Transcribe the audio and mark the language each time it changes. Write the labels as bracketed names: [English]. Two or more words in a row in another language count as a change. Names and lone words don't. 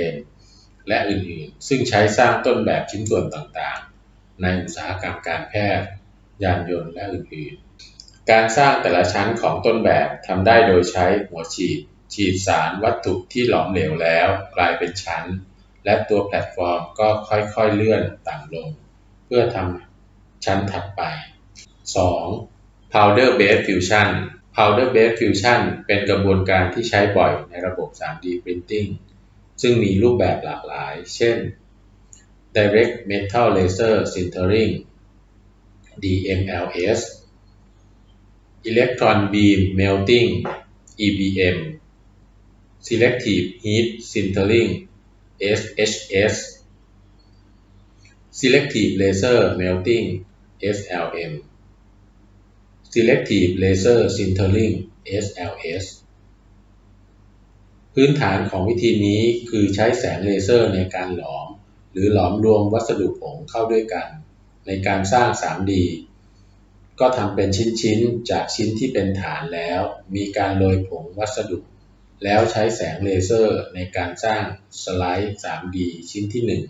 [Thai] นและอื่นๆซึ่งใช้สร้างต้นแบบชิ้นส่วนต่างๆในอุตสาหกรรมการแพทย์ยานยนต์และอื่นๆการสร้างแต่ละชั้นของต้นแบบทำได้โดยใช้หัวฉีดสารวัตถุที่หลอมเหลวแล้วกลายเป็นชั้นและตัวแพลตฟอร์มก็ค่อยๆเลื่อนต่ำลงเพื่อทำชั้นถัดไป 2. [English] Powder Bed Fusion Powder Bed Fusion [Thai] เป็นกระบวนการที่ใช้บ่อยในระบบ [English] 3D Printing [Thai] ซึ่งมีรูปแบบหลากหลายเช่น [English] Direct Metal Laser Sintering DMLS Electron Beam Melting EBM Selective Heat Sintering SHS Selective Laser Melting SLM Selective Laser Sintering SLS [Thai] พื้นฐานของวิ ธีนี้คือใช้แสงเลเซอร์ในการหลอมหรือหลอมรวมวัสดุผงเข้าด้วยกันในการสร้าง 3D ก็ทำเป็นชิ้นๆจากชิ้นที่เป็นฐานแล้วมีการโรยผงวัสดุแล้วใช้แสงเลเซอร์ในการสร้างสไลด์ 3D ชิ้นที่